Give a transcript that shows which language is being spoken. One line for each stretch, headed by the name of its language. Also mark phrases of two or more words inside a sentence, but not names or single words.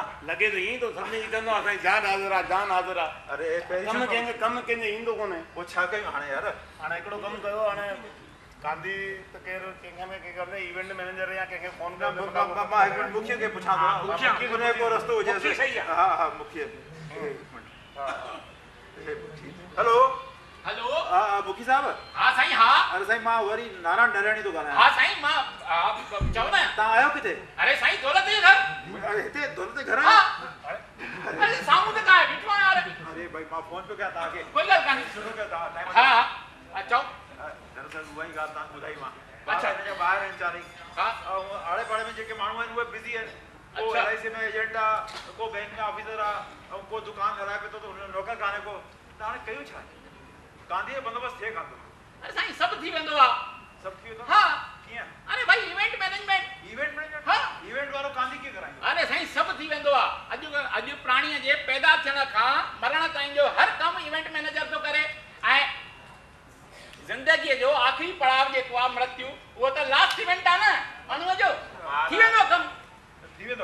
Sindhi: लॻे त ईअं ई थो सभिनी खे कंदो असांजी जान हाज़िर आहे जान हाज़िर आहे अरे कमु कंहिंजे ईंदो कोन्हे पोइ छा कयूं हाणे यार हाणे हिकिड़ो कमु कयो हाणे गांधी त केरु कंहिंखे कंदे
English: event manager
Sindhi: या कंहिंखे फोन मां हिकु मुखिया खे पुछां थो उनजो को रस्तो हुजे हा हा मुखिया हेलो हेलो मुखी साहब? हाँ साईं हाँ। अरे साईं मां वरी नारायण नरणी तो ॻाल्हायां। हाँ साईं मां चओ न। तव्हां आयो किथे? अरे साईं दौलत जे घर। अरे हिते दौलत जे घर? हाँ। अरे साम्हूं ते कहाँ बीठो आहियां यार। अरे भाई मां फोन पे कया तव्हांखे। कोई ॻाल्हि कान्हे। सुठो कयो तव्हां टाइम। हाँ चओ। दरअसल उहा ई ॻाल्हि तव्हांखे ॿुधाई मां। अच्छा। हिन जा ॿाहिरि आहिनि चारई। हाँ। आड़े पाड़े में जेके माण्हू आहिनि उहे बिज़ी आहिनि। को LIC में एजेंट आहे, को बैंक में ऑफिसर आहे, ऐं को दुकान हलाए पियो थो त हुन नौकर कान्हे को। त हाणे कयूं छा? कांधी जो बंदोबस्तु थिए कान थो। अरे साईं सभु थी वेंदो आहे। सभु थी वेंदो? हाँ। कीअं? अरे भाई
English: event management. event management?
Sindhi: हाँ। इवेंट वारो कांधी कीअं कराईंदो? अरे साईं सभु थी वेंदो आहे। अॼु प्राणीअ जे पैदा थियण खां मरण ताईं जो हर कमु इवेंट मैनेजर थो करे। ऐं ज़िंदगीअ जो आख़िरी पड़ाव जेको आहे मृत्यु उहो त
English: last event
Sindhi: आहे न माण्हूअ जो। थी वेंदो कमु। थी वेंदो?